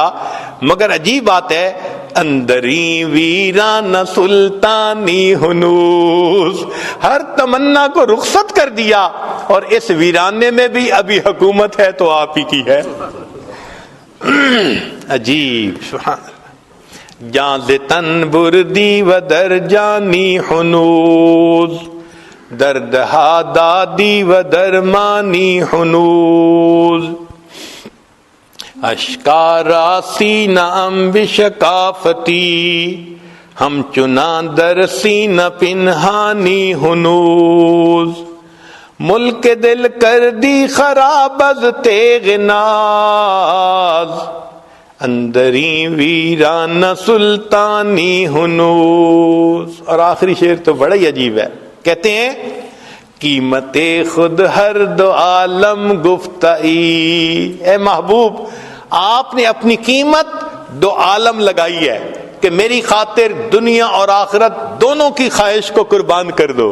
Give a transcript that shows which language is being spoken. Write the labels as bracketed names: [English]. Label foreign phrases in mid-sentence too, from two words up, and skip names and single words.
[Urdu] مگر عجیب بات ہے، [Persian] اندری ویران سلطانی ہنوز، [Urdu] ہر تمنا کو رخصت کر دیا اور اس ویرانے میں بھی ابھی حکومت ہے تو آپ ہی کی ہے. [Arabic] عجیب. سبحان اللہ. [Persian] جان ز تن بردی و در جانی ہنوز، دردہا دادی و درمانی ہنوز. اشکارا سینہ انبش کافتی، ہم چنا در سینہ پنہانی ہنوز. ملک دل کر دی خراب از تیغ ناز، اندری ویران سلطانی ہنوز. [Urdu] اور آخری شعر تو بڑا ہی عجیب ہے، کہتے ہیں [Persian] قیمت خود ہر دو عالم گفتائی. [Urdu] اے محبوب آپ نے اپنی قیمت دو عالم لگائی ہے کہ میری خاطر دنیا اور آخرت دونوں کی خواہش کو قربان کر دو.